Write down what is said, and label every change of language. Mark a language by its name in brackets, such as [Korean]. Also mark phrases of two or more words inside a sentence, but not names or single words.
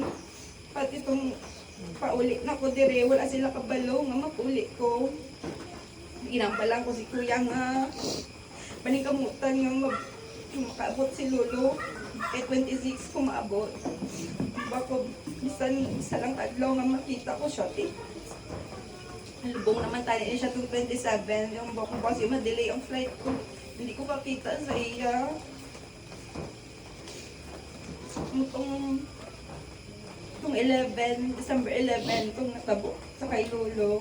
[Hiligaynon] Pati itong paulit na ko dire, wala sila kabalo nga mapuli ko. Ginampalang ko si kuya nga, paningkamutan nga makaabot si lolo. Kay 26 ko maabot. Bako, bisan isa lang kadlaw nga makita ko siya. Lubong naman tayo siya itong 27. Yung bako kasi ma-delay ang flight ko. Hindi ko makita sa iya. Itong 11, December 11, itong natabo sa kay lolo.